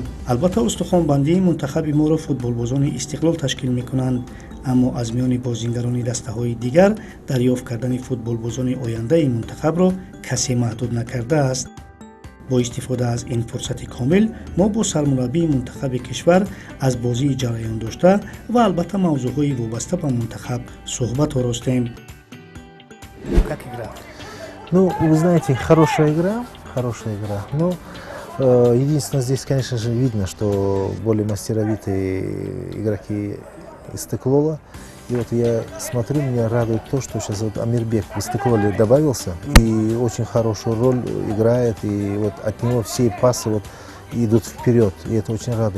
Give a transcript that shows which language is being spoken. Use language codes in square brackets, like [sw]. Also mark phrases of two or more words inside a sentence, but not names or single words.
[tg] албатта устухонбандии мунтахаби моро футболбозони Истиқлол ташкил мекунанд, аммо аз миёни бозингарони дастаҳои дигар дарёфт кардани футболбозони ояндаи мунтахабро касе маҳдуд накардааст. бо истифода аз ин фурсати комил мо бо сармураббии мунтахаби кишвар аз бозии ҷараёндошта ва албатта мавзӯъҳои вобаста ба мунтахаб суҳбат оростем. [ru] Как игра? Ну, вы знаете, хорошая игра. Но единственное, здесь, конечно же, видно, что более мастеровитые игроки Истиқлола. И вот я смотрю, меня радует то, что сейчас вот Амирбек в Истиқлоле добавился и очень хорошую роль играет, и вот от него все пасы вот идут вперед, и это очень радует.